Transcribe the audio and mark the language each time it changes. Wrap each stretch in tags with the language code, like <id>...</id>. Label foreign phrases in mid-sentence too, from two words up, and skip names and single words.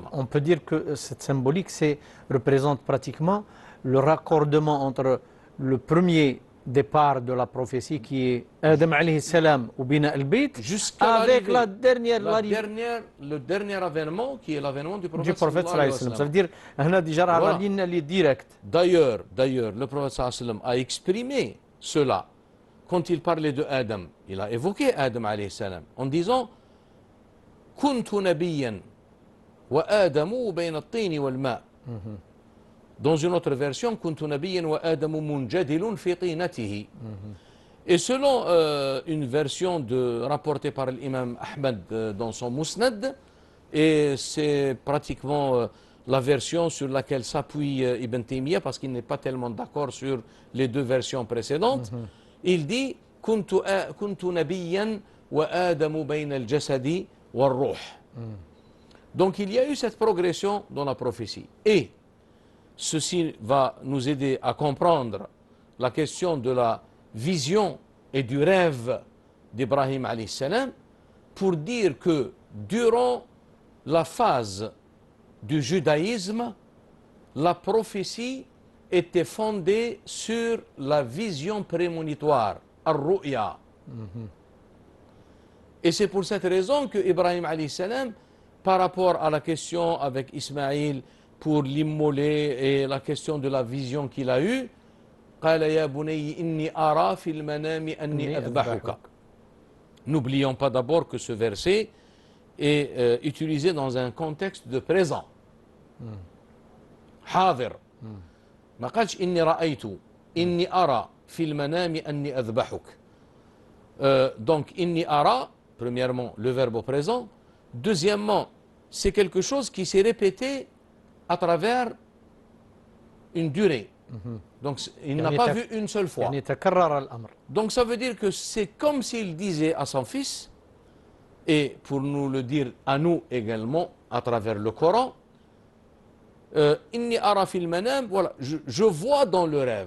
<fr>On peut dire que cette symbolique représente pratiquement le raccordement entre le premier départ de la prophétie qui est Adam</fr> <ar>عليه السلام</ar> <fr>ou</fr> <ar>بناء البيت</ar> <fr>avec le dernier avènement qui est l'avènement du prophète</fr> <ar>صلى الله عليه وسلم.</ar> <fr>Ça veut dire la ligne est directe. D'ailleurs, le prophète</fr> <ar>صلى الله عليه وسلم</ar> <fr>a exprimé cela quand il parlait de Adam. Il a évoqué Adam</fr> <ar>عليه السلام</ar> <fr>en disant</fr> <ar>كنت نبيا وآدم بين الطين والماء'.</ar> <fr>Dans une autre version,</fr> <ar>كنت نبيا وآدم منجدل في طينته.</ar> <fr>Et selon une version rapportée par l'imam Ahmad dans son Musnad, et c'est pratiquement la version sur laquelle s'appuie Ibn Taymiyyah parce qu'il n'est pas tellement d'accord sur les deux versions précédentes, il dit</fr> <ar>كنت نبيا وآدم بين الجسد والروح.</ar> <fr>Donc il y a eu cette progression dans la prophétie. Et ceci va nous aider à comprendre la question de la vision et du rêve d'Ibrahim</fr> <ar>عليه السلام</ar> <fr>pour dire que durant la phase du judaïsme, la prophétie était fondée sur la vision prémonitoire, ar-ru'ya. Et c'est pour cette raison que Ibrahim</fr> <ar>عليه السلام,</ar> <fr>par rapport à la question avec Ismaïl pour l'immoler et la question de la vision qu'il a eue,</fr> <ar>قال يا بني إني أرى في المنام أني أذبحك.</ar> <fr>N'oublions pas d'abord que ce verset est utilisé dans un contexte de présent.</fr> <ar>حاضر. ما قالش إني رأيت إني أرى في المنام أني أذبحك. Donc إني أرى,</ar> <fr>premièrement le verbe au présent. Deuxièmement, c'est quelque chose qui s'est répété à travers une durée. Donc il n'a pas vu une seule fois. Donc ça veut dire que c'est comme s'il disait à son fils, et pour nous le dire à nous également à travers le Coran,</fr> <ar>إني أرى في المنام,</ar> <fr>voilà, je vois dans le rêve.</fr>